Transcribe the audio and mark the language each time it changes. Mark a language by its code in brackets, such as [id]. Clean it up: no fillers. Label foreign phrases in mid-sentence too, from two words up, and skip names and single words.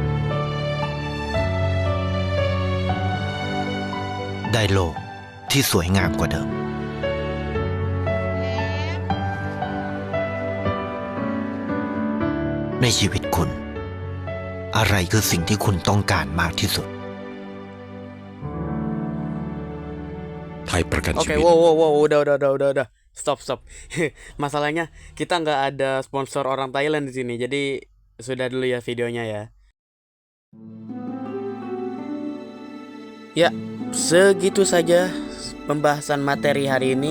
[th] ได้โลกที่สวยงามกว่าเดิม ในชีวิตคุณ อะไรคือสิ่งที่คุณต้องการมากที่สุด ไทยประกันชี [id] Oke, [th] วิต [id] wow, udah. Stop. Masalahnya kita nggak ada sponsor orang Thailand di sini, jadi sudah dulu ya videonya ya. Ya, segitu saja pembahasan materi hari ini.